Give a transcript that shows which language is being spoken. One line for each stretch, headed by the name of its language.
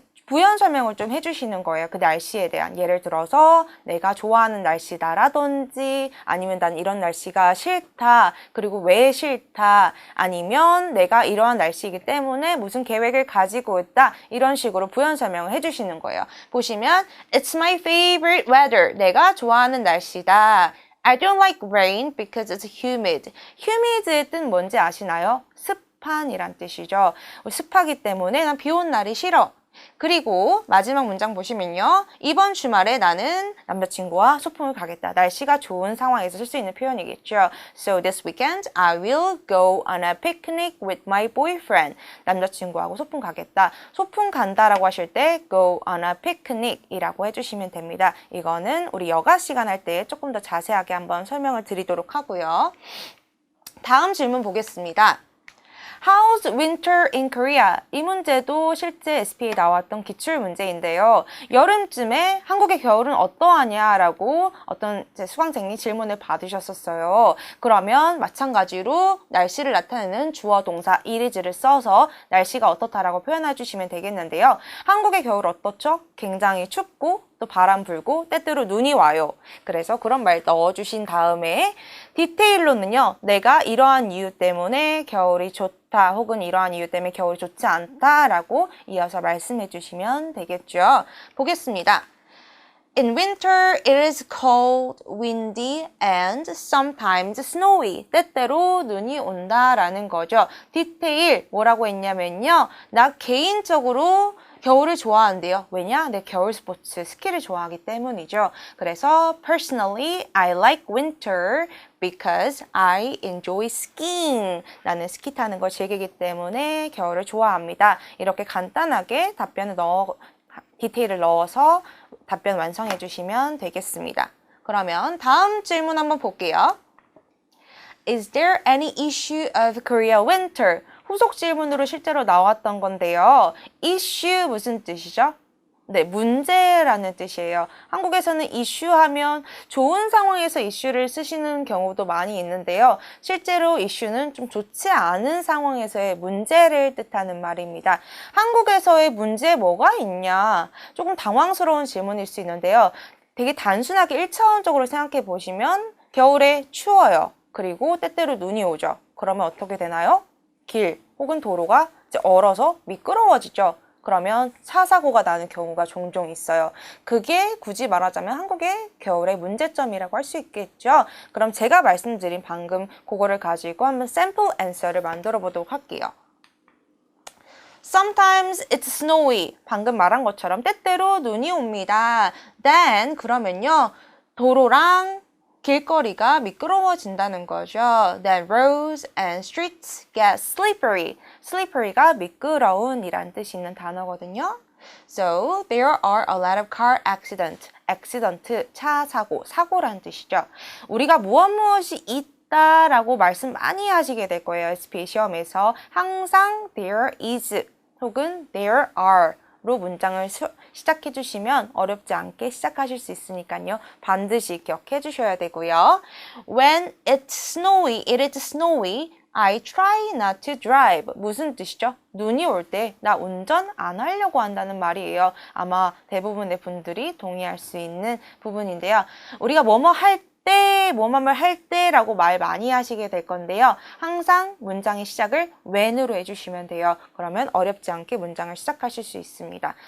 Korean: 부연 설명을 좀 해주시는 거예요. 그 날씨에 대한. 예를 들어서 내가 좋아하는 날씨다라든지 아니면 난 이런 날씨가 싫다. 그리고 왜 싫다. 아니면 내가 이러한 날씨이기 때문에 무슨 계획을 가지고 있다. 이런 식으로 부연 설명을 해주시는 거예요.
English: 보시면 It's my favorite weather.
Korean: 내가 좋아하는 날씨다.
English: I don't like rain because it's humid.
Korean: humid의 뜻 뭔지 아시나요? 습한이란 뜻이죠. 습하기 때문에 난 비 온 날이 싫어. 그리고 마지막 문장 보시면요. 이번 주말에 나는 남자친구와 소풍을 가겠다. 날씨가 좋은 상황에서 쓸 수 있는 표현이겠죠.
English: So this weekend I will go on a picnic with my boyfriend.
Korean: 남자친구하고 소풍 가겠다. 소풍 간다라고 하실 때
English: go on a picnic
Korean: 이라고 해주시면 됩니다. 이거는 우리 여가 시간 할 때 조금 더 자세하게 한번 설명을 드리도록 하고요. 다음 질문 보겠습니다.
English: How's winter in Korea?
Korean: 이 문제도 실제 SP에 나왔던 기출 문제인데요. 여름쯤에 한국의 겨울은 어떠하냐라고 어떤 수강생이 질문을 받으셨었어요. 그러면 마찬가지로 날씨를 나타내는 주어 동사 is를 써서 날씨가 어떻다라고 표현해 주시면 되겠는데요. 한국의 겨울 어떻죠? 굉장히 춥고 또 바람 불고 때때로 눈이 와요. 그래서 그런 말 넣어주신 다음에 디테일로는요. 내가 이러한 이유 때문에 겨울이 좋다 혹은 이러한 이유 때문에 겨울이 좋지 않다라고 이어서 말씀해 주시면 되겠죠. 보겠습니다.
English: In winter, it is cold, windy, and sometimes snowy.
Korean: 때때로 눈이 온다라는 거죠. 디테일 뭐라고 했냐면요. 나 개인적으로 겨울을 좋아한대요. 왜냐? 내 겨울 스포츠, 스키를 좋아하기 때문이죠.
English: 그래서 personally, I like winter because I enjoy skiing.
Korean: 나는 스키 타는 걸 즐기기 때문에 겨울을 좋아합니다. 이렇게 간단하게 디테일을 넣어서 답변 완성해 주시면 되겠습니다. 그러면 다음 질문 한번 볼게요.
English: Is there any issue of Korea winter?
Korean: 후속 질문으로 실제로 나왔던 건데요. issue 무슨 뜻이죠? 네, 문제라는 뜻이에요. 한국에서는 issue 하면 좋은 상황에서 issue를 쓰시는 경우도 많이 있는데요. 실제로 issue는 좀 좋지 않은 상황에서의 문제를 뜻하는 말입니다. 한국에서의 문제 뭐가 있냐? 조금 당황스러운 질문일 수 있는데요. 되게 단순하게 1차원적으로 생각해 보시면 겨울에 추워요. 그리고 때때로 눈이 오죠. 그러면 어떻게 되나요? 길 혹은 도로가 이제 얼어서 미끄러워지죠. 그러면 차 사고가 나는 경우가 종종 있어요. 그게 굳이 말하자면 한국의 겨울의 문제점이라고 할 수 있겠죠. 그럼 제가 말씀드린 방금 그거를 가지고 한번 샘플 앤서를 만들어 보도록 할게요.
English: Sometimes it's snowy.
Korean: 방금 말한 것처럼 때때로 눈이 옵니다. Then 그러면요. 도로랑 길거리가 미끄러워진다는 거죠.
English: Then roads and streets get slippery.
Korean: slippery가 미끄러운 이란 뜻이 있는 단어거든요.
English: So there are a lot of car accidents.
Korean: accident, 차 사고, 사고란 뜻이죠. 우리가 무엇이 있다라고 말씀 많이 하시게 될 거예요. SPA 시험에서 항상
English: there is
Korean: 혹은
English: there are
Korean: 문장을 시작해 주시면 어렵지 않게 시작하실 수 있으니까요. 반드시 기억해 주셔야 되고요.
English: When it's snowy, it is snowy. I try not to drive.
Korean: 무슨 뜻이죠? 눈이 올 때 나 운전 안 하려고 한다는 말이에요. 아마 대부분의 분들이 동의할 수 있는 부분인데요. 우리가 뭐뭐 할 때, 뭐뭐를 할 때라고 말 많이 하시게 될 건데요. 항상 문장의 시작을 when으로 해주시면 돼요. 그러면 어렵지 않게 문장을 시작하실 수 있습니다.